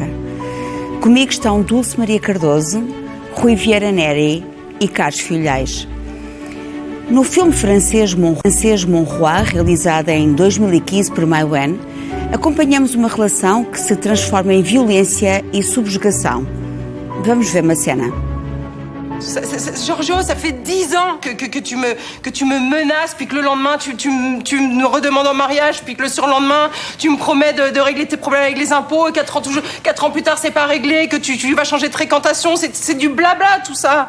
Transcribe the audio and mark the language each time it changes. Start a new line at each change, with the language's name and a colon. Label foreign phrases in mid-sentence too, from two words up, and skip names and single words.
Portuguese: Comigo estão Dulce Maria Cardoso, Rui Vieira Neri e Carlos Filhais. No filme francês Monroi, realizado em 2015 por Maïwenn, acompanhamos uma relação que se transforma em violência e subjugação. Vamos ver uma cena.
French: Giorgio, ça fait 10 ans que tu me menaces, puis que le lendemain tu me redemandes en mariage, puis que le surlendemain tu me promets de régler tes problèmes avec les impôts, et 4 ans plus tard c'est pas réglé, que tu vas changer de fréquentation, c'est du blabla tout ça.